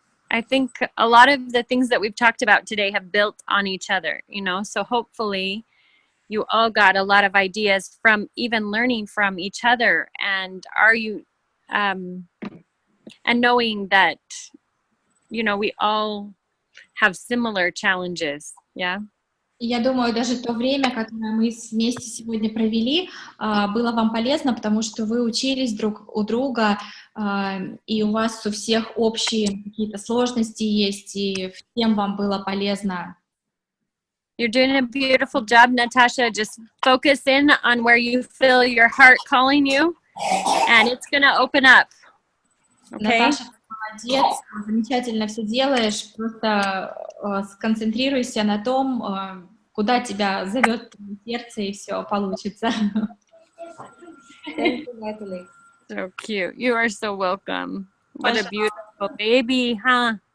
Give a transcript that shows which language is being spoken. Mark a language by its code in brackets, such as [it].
[en] I think a lot of the things that we've talked about today have built on each other, you know, so hopefully you all got a lot of ideas from even learning from each other, and and knowing that, you know, we all have similar challenges. Yeah. [ru] Я думаю, даже то время, которое мы вместе сегодня провели, было вам полезно, потому что вы учились друг у друга, и у вас у всех общие какие-то сложности есть, и всем вам было полезно. [en] You're doing a beautiful job, Natasha. Just focus in on where you feel your heart calling you, and it's going to open up. Okay? [ru] Наташа, молодец, замечательно все делаешь, просто сконцентрируйся на том, куда тебя зовет твое сердце, и все получится. [en] Thank you, Natalie. So cute. You are so welcome. What a beautiful baby, huh?